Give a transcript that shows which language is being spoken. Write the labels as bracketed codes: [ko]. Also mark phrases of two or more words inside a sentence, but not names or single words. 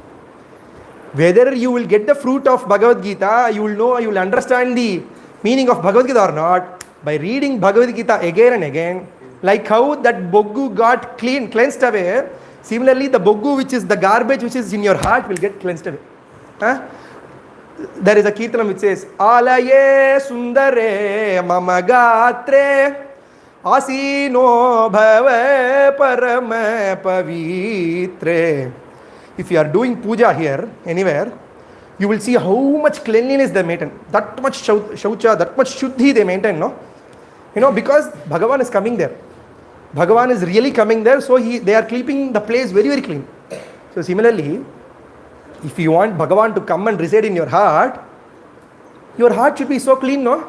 [en] Whether you will get the fruit of Bhagavad Gita, you will know, you will understand the meaning of Bhagavad Gita or not, by reading Bhagavad Gita again and again. Like how that boggu got cleansed away, similarly the boggu, which is the garbage which is in your heart, will get cleansed away. There is a kirtanam which says, [sa] Alaye sundare mamagatre asino bhave parama pavitre. [en] If you are doing puja here, anywhere, you will see how much cleanliness they maintain. That much shaucha, that much shuddhi they maintain, no? Because Bhagavan is coming there. Bhagavan is really coming there, so they are keeping the place very, very clean. So similarly, if you want Bhagavan to come and reside in your heart should be so clean, no?